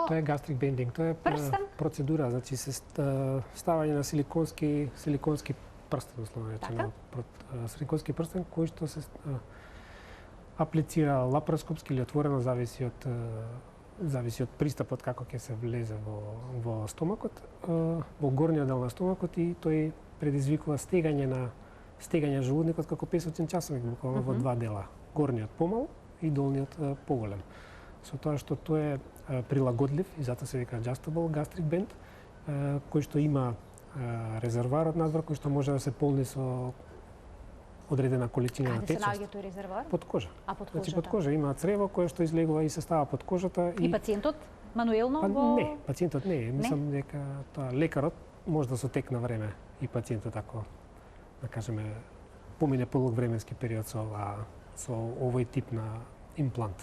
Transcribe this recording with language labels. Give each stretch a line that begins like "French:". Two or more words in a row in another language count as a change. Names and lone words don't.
Macedonian: Тоа е
English: gastric banding,
Macedonian: тоа е процедура, значи се ставање на силиконски прстен, условно речено, силиконски прстен кој што се аплицира лапароскопски или отворено, зависи од пристапот како ќе се влезе во стомакот, во горниот дел на стомакот, и тој предизвикува стегање желудникот како песочен часовник, буквално во два дела. Горниот помал и долниот поголем. Со тоа што тој е прилагодлив и затоа се вика
English: adjustable gastric band,
Macedonian: кој што има резервар од надвор кој што може да се полни со одредена количина на течност. Каде се наоѓа тој резервоар? Под кожа. Под кожата. Значи под кожа има црево кое што излегува и се става под кожата. И пациентот мануелно го... Не, пациентот не. Мислам дека тоа лекарот може да се текна време и пациентот ако, да кажеме, помине подолг временски период со овој тип на имплант.